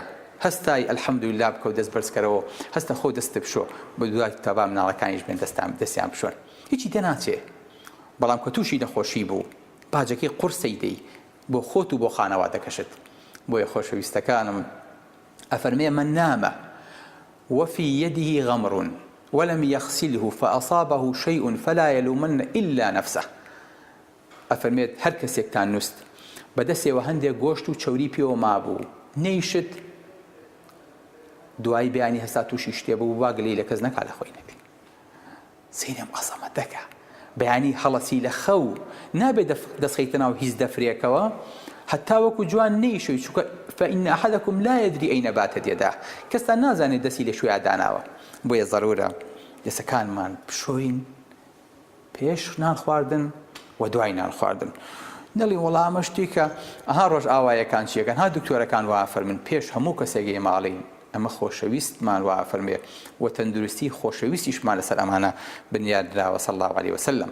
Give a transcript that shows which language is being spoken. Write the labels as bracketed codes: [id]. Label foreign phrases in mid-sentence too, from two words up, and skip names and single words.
[ckb] هەستای ئەلحەمدولله بکە و دەست بەرزکەرەوە، هەستە خۆ دەستە بشۆ بە دوای تەبا مناڵەکانیش بێن دەستیان بشۆن، هیچی دەناچێ. بەڵام کە تووشی نەخۆشی بوو باجەکەی قورسەی دەی بۆ خۆت و بۆ خانەوادەکەشت. بۆیە خۆشەویستەکانم ئەفەرمێ [ar] من نامە وفي يده غمر ولم يغسله فأصابه شيء فلا يلومن إلا نفسه. [ckb] ئەفەرمێت هەر کەسێکتان نووست بەدەستێەوە هەندێک گۆشت و چەوری پێوە مابوو نەیشت، دوای بیانی هەستا تووشی شتێ بوو واگلەی لە کەس نەکا لە خۆی نەبێ. سینەم ئەزەمەتەکە بەیانی هەڵەسی لە خەو نابێت دەستخەیتە ناو هیچ دەفرێکەوە حتا وەکو جوان نەیشوی، چونکە [ar] فإن أحدكم لا يدري أين باتت يداه. [ckb] کەستان نازانێت دەستی لە شوێ داناوە. بۆیە ضرورە دەستەکانمان بشۆین پێش نان خواردن و دوای نان خواردن. نەڵی وەڵا ئەمە شتێکە ئەها ڕۆژ ئاوایەکان چیەکەن، ها دکتۆرەکان وا فەرمن پێش هەموو کەسێکی ماڵین ئەمە خۆشەویستمان وا فەرمێ و تەندروستی خۆشەویستیشمان لەسەر ئەمانە بنیادراوە [ar] صلی الله علیه وسلم.